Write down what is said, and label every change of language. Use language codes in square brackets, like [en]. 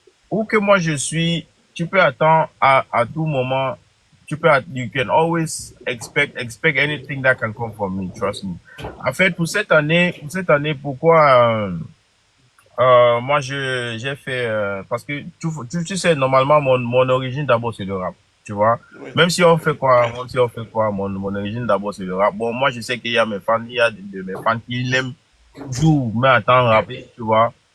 [fr] Où que moi je suis, tu peux attendre à tout moment. [en] You can always expect anything that can come from me, trust me. [fr] En fait, pour cette année, pourquoi moi j'ai fait parce que tu sais normalement mon origine d'abord c'est le rap, tu vois. Oui. Même si on fait quoi, mon origine d'abord c'est le rap. Bon, moi je sais qu'il y a mes fans, de mes fans qui l'aiment toujours, mais attendre rapper, tu vois.